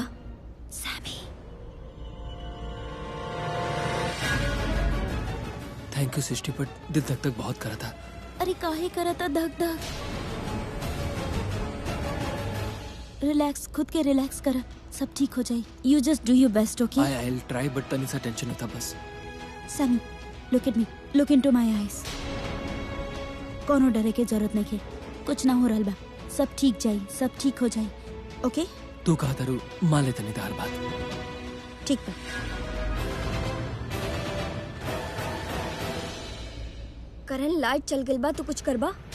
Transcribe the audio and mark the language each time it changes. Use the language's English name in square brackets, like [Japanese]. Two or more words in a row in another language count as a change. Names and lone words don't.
[Bhojpuri] समी [English] thank you [Bhojpuri] सृष्टि, पर दिल धक धक बहुत करा था। अरे काहे करता धक धक। रिलैक्स, खुद के रिलैक्स कर, सब ठीक हो जाए। [English] You just do your best, okay? I will try, but [Bhojpuri] तनी सा टेंशन होता बस। [English] Sami look at me, look into my eyes. [Bhojpuri] कोनो डरे के जरूरत नहीं है, कुछ ना हो रहल बा, सब ठीक जाई, सब ठीक हो जाई, ओके? तू कहा तारू मान ले तनी तार बात। ठीक बा। करण लाइट चल गई बा, तू कुछ करबा?